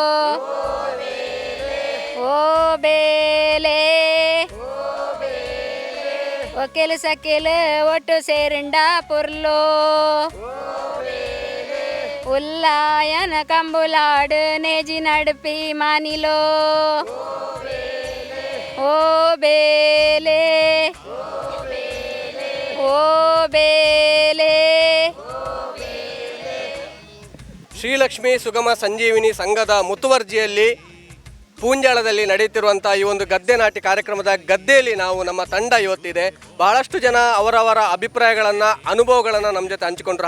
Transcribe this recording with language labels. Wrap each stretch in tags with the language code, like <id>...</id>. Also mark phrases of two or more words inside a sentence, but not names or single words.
<tcy>ಓ ಬೇಲೆ ಓ ಕೆಲಸಕ್ಕೆಲ ಒಟ್ಟು ಸೇರಿಂಡ ಪುರ್ಲೋ ಉಲ್ಲಾಯನ ಕಂಬುಲಾಡ್ ನೇಜಿ ನಡ್ಪಿ ಮಾನಿಲೋ ಓ ಬೇಲೆ ಓ ಬೇಲೆ.</tcy> <kn>ಶ್ರೀಲಕ್ಷ್ಮಿ ಸುಗಮ ಸಂಜೀವಿನಿ ಸಂಘದ ಮುತುವರ್ಜಿಯಲ್ಲಿ ಪೂಂಜಾಳದಲ್ಲಿ ನಡೆಯುತ್ತಿರುವಂಥ ಈ ಒಂದು ಗದ್ದೆ ನಾಟಿ ಕಾರ್ಯಕ್ರಮದ ಗದ್ದೆಯಲ್ಲಿ ನಾವು ನಮ್ಮ ತಂಡ ಇವತ್ತಿದೆ. ಬಹಳಷ್ಟು ಜನ ಅವರವರ ಅಭಿಪ್ರಾಯಗಳನ್ನು, ಅನುಭವಗಳನ್ನು ನಮ್ಮ ಜೊತೆ ಹಂಚಿಕೊಂಡ್ರು.</kn>